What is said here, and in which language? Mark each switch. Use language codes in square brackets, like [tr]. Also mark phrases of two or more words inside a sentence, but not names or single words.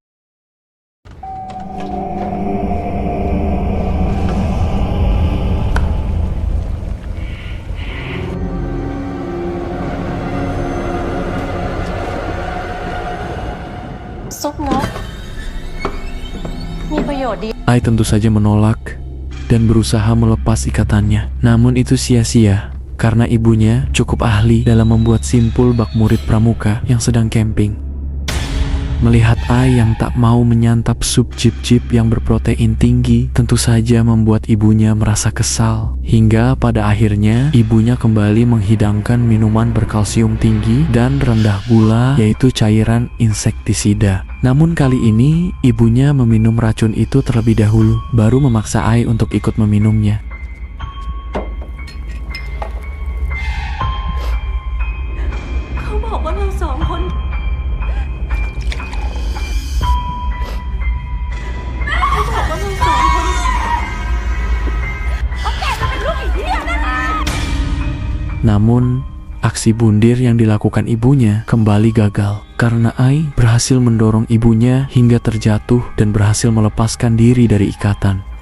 [id] Sup nggak? [th] มีประโยชน์ดี [id] Ai tentu saja menolak dan berusaha melepas ikatannya. Namun itu sia-sia karena ibunya cukup ahli dalam membuat simpul bak murid pramuka yang sedang camping. Melihat Ai yang tak mau menyantap sup jip-jip yang berprotein tinggi tentu saja membuat ibunya merasa kesal. Hingga pada akhirnya ibunya kembali menghidangkan minuman berkalsium tinggi dan rendah gula, yaitu cairan insektisida. Namun kali ini ibunya meminum racun itu terlebih dahulu, baru memaksa Ai untuk ikut meminumnya. [th] เขาบอกว่าเราสองคน [id] Namun, aksi bundir yang dilakukan ibunya kembali gagal karena Ai berhasil mendorong ibunya hingga terjatuh dan berhasil melepaskan diri dari ikatan.